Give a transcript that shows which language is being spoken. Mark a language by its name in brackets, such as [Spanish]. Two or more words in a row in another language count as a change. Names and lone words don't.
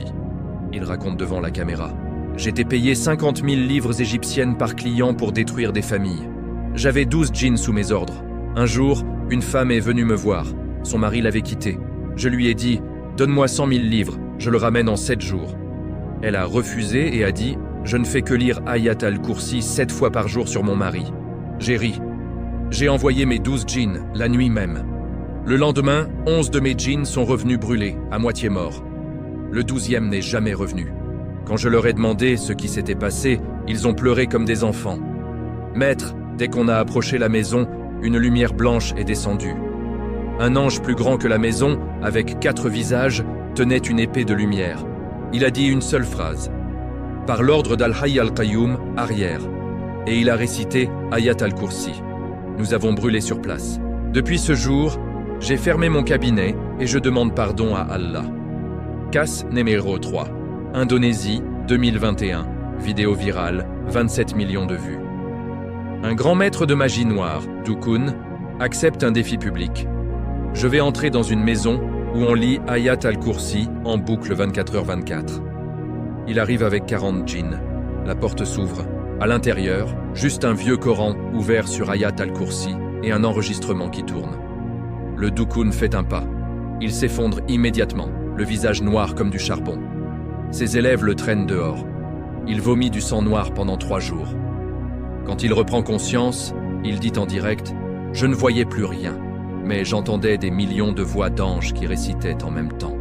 [French] Il raconte devant la caméra. J'étais payé 50 000 livres égyptiennes par client pour détruire des familles. J'avais 12 djinns sous mes ordres. Un jour, une femme est venue me voir. Son mari l'avait quittée. Je lui ai dit « Donne-moi 100 000 livres, je le ramène en 7 jours. » Elle a refusé et a dit « Je ne fais que lire Ayat al-Kursi 7 fois par jour sur mon mari. » J'ai ri. J'ai envoyé mes 12 djinns, la nuit même. Le lendemain, 11 de mes djinns sont revenus brûlés, à moitié morts. Le 12e n'est jamais revenu. Quand je leur ai demandé ce qui s'était passé, ils ont pleuré comme des enfants. « Maître, dès qu'on a approché la maison, une lumière blanche est descendue. Un ange plus grand que la maison, avec 4 visages, tenait une épée de lumière. Il a dit une seule phrase. Par l'ordre d'Al-Hayy al-Qayyum, arrière. Et il a récité Ayat al-Kursi. Nous avons brûlé sur place. Depuis ce jour, j'ai fermé mon cabinet et je demande pardon à Allah. Cas numéro 3. Indonésie, 2021. Vidéo virale, 27 millions de vues. Un grand maître de magie noire, Dukun, accepte un défi public. Je vais entrer dans une maison où on lit Ayat al-Kursi en boucle 24h24. Il arrive avec 40 djinns. La porte s'ouvre. À l'intérieur, juste un vieux Coran ouvert sur Ayat al-Kursi et un enregistrement qui tourne. Le Dukun fait un pas. Il s'effondre immédiatement, le visage noir comme du charbon. Ses élèves le traînent dehors. Il vomit du sang noir pendant 3 jours. Quand il reprend conscience, il dit en direct « Je ne voyais plus rien, mais j'entendais des millions de voix d'anges qui récitaient en même temps.